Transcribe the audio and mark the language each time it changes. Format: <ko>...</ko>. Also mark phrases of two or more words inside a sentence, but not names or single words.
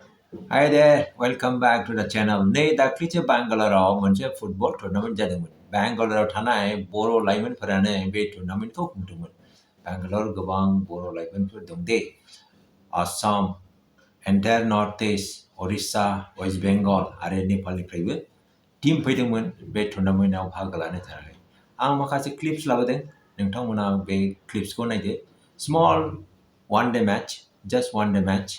<en>Hi there, welcome back to the channel.</en> <brx>नै दाख्लैसो बेंगालराव मोनसे</brx> <en>football tournament</en> <brx>जादोंमोन। बेंगालराव थानाय बर' लाइमोनफोरानो बे टुर्नामेन्टखौ खुंदोंमोन। बेंगालराव गोबां बर' लाइमोनफोर दं दे। आसाम,</brx> <en>entire North East,</en> <brx>उरिष्या, वेस्ट बेंगल आरो नेपालनिफ्रायबो टीम फैदोंमोन बे टुर्नामेन्टआव बाहागो लानो थाखाय। आं माखासे क्लिप्स लाबोदों। नोंथांमोना बे क्लिप्सखौ नायदो।</brx> <en>Small one-day match, just one-day match.</en>